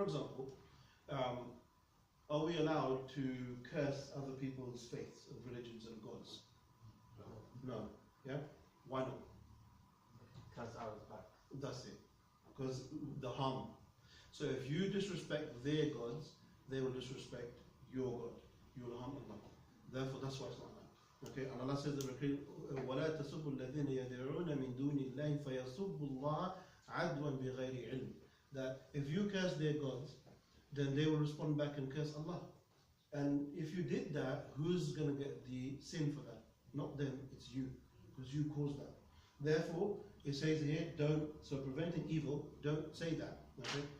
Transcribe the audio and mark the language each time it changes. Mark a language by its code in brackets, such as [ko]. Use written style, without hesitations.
[en] For example, are we allowed to curse other people's faiths and religions and gods? No. Yeah? Why not? Because I was back. That's it. Because the harm. So if you disrespect their gods, they will disrespect your God. You will harm Allah. Therefore, that's why it's not allowed. Okay? And Allah says in the [ar] وَلَا تَسُبُّوا الَّذِينَ يَدْعُونَ مِن دُونِ اللَّهِ فَيَسُبُّوا اللَّهَ عَدْوًا بِغَيْرِ عِلْمٍ. [en] That if you curse their gods, then they will respond back and curse Allah. And if you did that, who's going to get the sin for that? Not them, it's you. Because you caused that. Therefore, it says here, so preventing evil, don't say that. Okay?